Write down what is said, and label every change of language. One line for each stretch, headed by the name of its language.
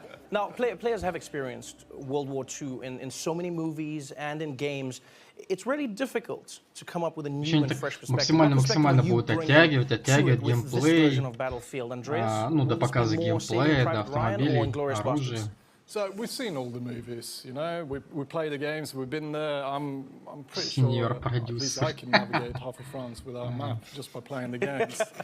English: Now, players have experienced World War II in so many movies and in games. It's really difficult to come up with a new and fresh perspective.
Russian: Максимально будет оттягивать геймплей, ну, до показа геймплея, до автомобилей, оружия.
English: So we've seen all the movies, you know. We play the games. We've been there. I'm pretty Senior sure at least I can navigate half of France without a map just by playing the games.